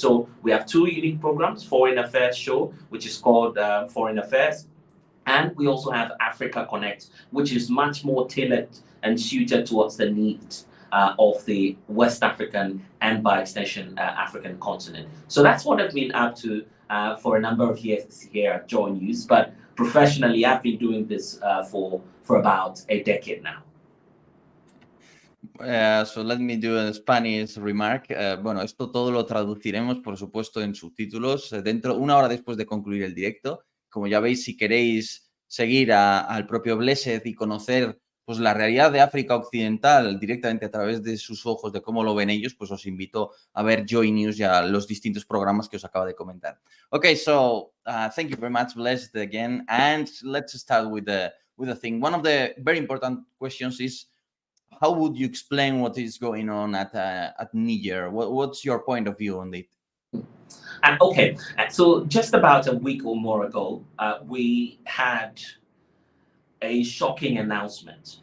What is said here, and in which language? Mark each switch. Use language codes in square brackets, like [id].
[en] So we have 2 unique programs: Foreign Affairs Show, which is called Foreign Affairs, and we also have Africa Connect, which is much more tailored and suited towards the needs of the West African and, by extension, African continent. So that's what I've been up to for a number of years here at Joy News. But professionally, I've been doing this for about a decade now. So let me do a Spanish remark. [es] Bueno, esto todo lo traduciremos, por supuesto, en subtítulos una hora después de concluir el directo. Como ya veis, si queréis seguir al propio Blessed y conocer pues la realidad de África Occidental directamente a través de sus ojos, de cómo lo ven ellos, pues os invito a ver Joy News y a los distintos programas que os acabo de comentar. [en] Okay, so thank you very much, Blessed, again. And let's start with the thing. One of the very important questions is, how would you explain what is going on at Niger? What's your point of view on it? Okay, so just about a week or more ago, we had a shocking announcement.